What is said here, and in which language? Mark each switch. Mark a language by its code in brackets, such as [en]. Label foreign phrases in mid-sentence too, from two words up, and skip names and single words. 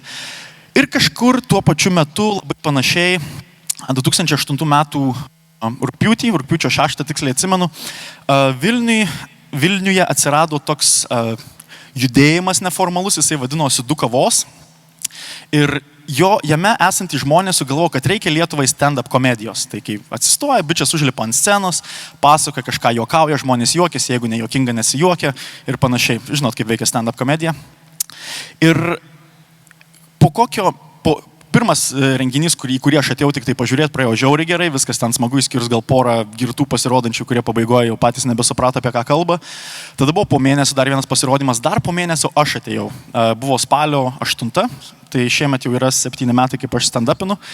[lt] Ir kažkur tuo pačiu metu, labai panašiai, 2008 metų rugpjūčio 6, tiksliai atsimenu, Vilniuje atsirado toks judėjimas neformalus, jisai vadinosi Du kavos. Ir jame esantys žmonės sugalvojo, kad reikia Lietuvai stand-up komedijos. Tai kai atsistoja, bičias užlipa ant scenos, pasakoja kažką, juokauja, žmonės juokiasi, jeigu nejuokinga nesijuokia ir panašiai. Žinot, kaip veikia stand-up komedija. Ir pirmas renginys, kurį aš atėjau tik tai pažiūrėti, praėjo žiauriai gerai, viskas ten smagu, išskyrus gal porą girtų pasirodančių, kurie pabaigoje jau patys nebesuprato, apie ką kalba. Tada buvo po mėnesio dar vienas pasirodymas, dar po mėnesio aš atėjau. Buvo spalio 8, tai šiemet jau yra 7 metai, kaip aš stand-upinu.